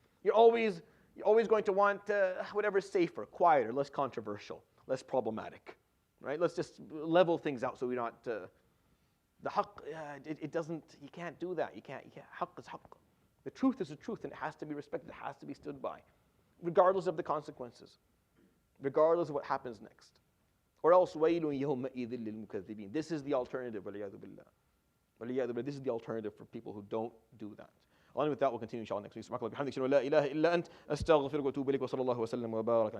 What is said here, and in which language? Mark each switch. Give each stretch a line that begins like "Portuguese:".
English: You're always going to want whatever's safer, quieter, less controversial, less problematic, right? Let's just level things out so we're not. The haqq, it doesn't. You can't do that. You can't. Haqq is haqq. The truth is the truth, and it has to be respected. It has to be stood by, regardless of the consequences, regardless of what happens next. Or else,
Arabic: وَيْلٌ يَوْمَئِذٍ لِلْمُكَذِّبِينَ.
English: This is the alternative.
Arabic: وَلِيَعْذُ بِاللَّهِ.
English: This is the alternative for people who don't do that. Along with that, we'll continue inshallah next week.
Arabic: سبحانك اللهم وبحمدك أشهد أن لا إله إلا أنت أستغفرك وأتوب إليك وصلى الله وسلم وبارك على